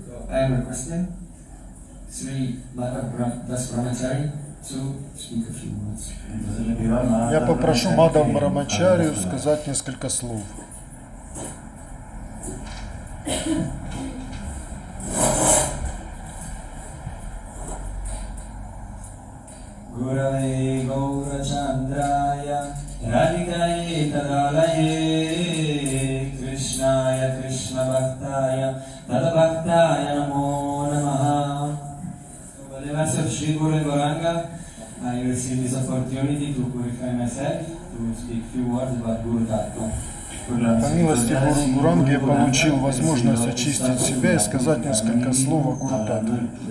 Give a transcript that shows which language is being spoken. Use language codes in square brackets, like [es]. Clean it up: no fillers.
[en] I am requesting Sri Das Brahmachari to speak a few words. [ru] Я попрошу Мадхав Брамачарию сказать несколько слов. [sa] Gurave Gaurachandraya Radhikaye Tadalaye Krishnaya Krishna Bhaktaya Tadabhaktaya Namo Namaha. [en] By the mercy of Sri Guru and Gauranga, I received this opportunity to purify myself, to speak few words about Guru Tattva. [ru] По милости Гуру Гуранги я получил возможность очистить себя и сказать несколько слов о Гуру Таттве.